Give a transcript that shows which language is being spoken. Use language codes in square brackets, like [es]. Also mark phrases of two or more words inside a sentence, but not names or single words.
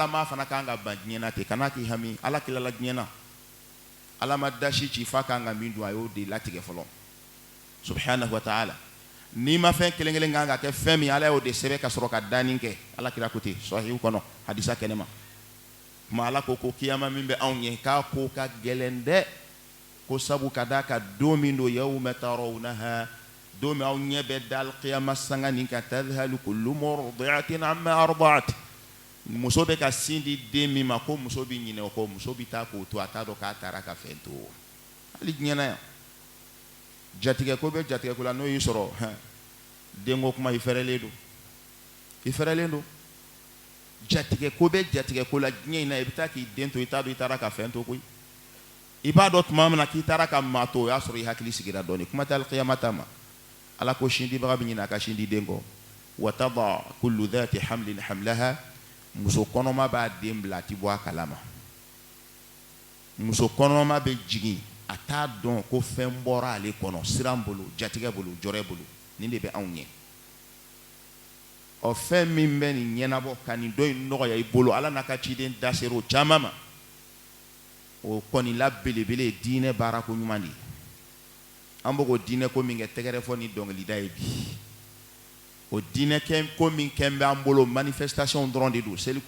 [bm] ma fana kan ka ban diɲɛ na ten kana k'i hami ala kilala diɲɛ na ala ma dasi ci fa kan ka min dun a y'o de latigɛ fɔlɔ [ar] سبحانه وتعالى [bm] n'i ma fɛn kelen kelen kan ka kɛ fɛn min ala y'o de sɛbɛn ka sɔrɔ ka danni kɛ ala kira ko ten sahihu kɔnɔ hadisa kɛnɛma kuma ala ko kiyama min bɛ anw ɲɛ k'a ko ka gɛlɛn dɛ ko sabu ka d'a kan don min don [ar] يوم ترونها [bm] don min aw ɲɛ bɛ da alqiyama sanga nin kan [ar] تذهل كل مرضعة عما أرضعت [bm] muso bɛ ka sin di den min ma ko muso bɛ ɲinɛ o kɔ muso bɛ taa k'o to a t'a dɔn k'a taara ka fɛn to hali diɲɛ na yan jatigɛ ko bɛ jatigɛ ko la n'o y'i sɔrɔ denko kuma i fɛrɛlen don jatigɛ ko bɛ jatigɛ ko la diɲɛ in na i bɛ taa k'i den to i t'a dɔn i taara ka fɛn to koyi i b'a dɔn tuma min na k'i taara ka maa to o y'a sɔrɔ i hakili sigira dɔɔnin kuma tɛ alqiyama ta ma ala ko sindibaga bɛ ɲinɛ a ka sin di den kɔ [ar] وتضع كل ذات حمل حملها [bm] muso kɔnɔma b'a den bila a tɛ bɔ a kalama muso kɔnɔma bɛ jigin a t'a dɔn ko fɛn bɔra ale kɔnɔ siran bolo jatigɛ bolo jɔrɛ bolo nin de bɛ anw ɲɛ ɔ fɛn min bɛ nin ɲɛnabɔ ka nin dɔ in nɔgɔya i bolo ala n'a ka ciden da ser'o caman ma o kɔni la belebele ye diinɛ baarako ɲuman de ye an bɛ k'o diinɛ ko min kɛ tɛgɛrɛ fɔ ni dɔnkilida ye bi o diinɛ ko min kɛn bɛ an bolo manifestation dɔrɔn de don seliko